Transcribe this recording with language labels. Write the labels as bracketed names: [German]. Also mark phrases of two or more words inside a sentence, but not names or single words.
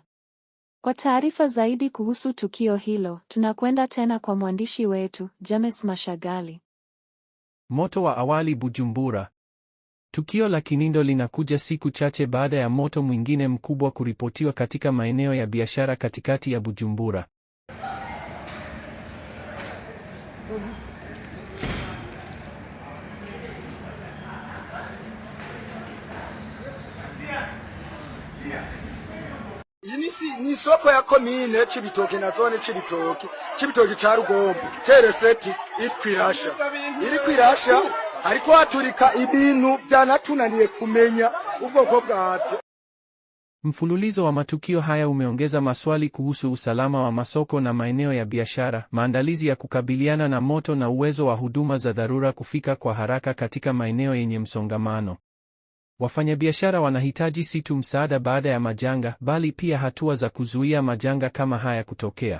[Swahili] Kwa taarifa zaidi kuhusu tukio hilo, tunakwenda tena kwa mwandishi wetu, James Mashagali. Moto wa awali Bujumbura. Tukio la Kinindo linakuja siku chache baada ya moto mwingine mkubwa kuripotiwa katika maeneo ya biashara katikati ya Bujumbura. [Rundi] Ni soko ya komine Cibitoke na zone Cibitoke ca Rugombo, Tereseti iri kwirasha ariko haturika ibintu byanatunaniye kumenya ubwoko bwavyo. [Swahili] Mfululizo wa matukio haya umeongeza maswali kuhusu usalama wa masoko na maeneo ya biashara, maandalizi ya kukabiliana na moto na uwezo wa huduma za dharura kufika kwa haraka katika maeneo yenye msongamano. Wafanyabiashara wanahitaji si tu msaada baada ya majanga, bali pia hatua za kuzuia majanga kama haya kutokea.